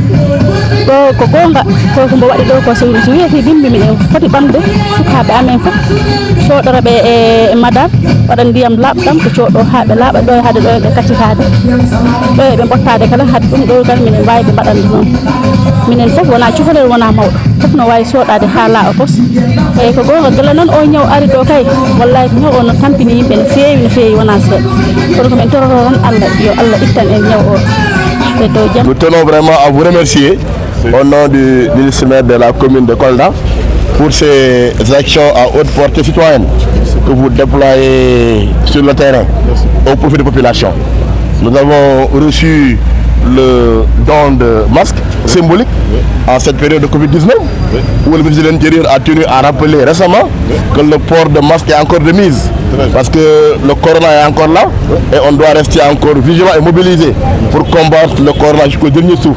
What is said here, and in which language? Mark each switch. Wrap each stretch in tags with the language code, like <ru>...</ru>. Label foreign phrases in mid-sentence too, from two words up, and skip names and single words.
<ff>ɗo ko gonga koko waɗi ɗo ko so wiyete bimbi miɗen foti ɓamde sukaɓe amen foof coɗoroɓe e madame waɗan ndiyam laaɓɗam ko coɗɗo ha ɓe laaɓa ɗo haade ɗo ɓe kaccitade ɗo eɓe bottade kala haade ɗum ɗo kala minen wawi ɓe mbaɗande noon minen foof wona cukalel wona mawɗo foof no wawi soɗade ha laaɓa pos eyyi ko gonga gila noon o ñaw ari ɗo kay wallahi ko ñaw o no tampini yimɓe no fewi wona seeɗa kono komin toroto tan Allah yo Allah ittan en ñaw o</ff> <fr>Nous tenons vraiment à vous remercier au nom du ministère de la commune de Kolda pour ces actions à haute portée citoyenne que vous déployez sur le terrain au profit des populations. Nous avons reçu le don de masques symboliques en cette période de Covid-19 où le ministre de l'Intérieur a tenu à rappeler récemment que le port de masque est encore de mise parce que le corona est encore là et on doit rester encore vigilant et mobilisé pour combattre le corona jusqu'au dernier souffle.</fr>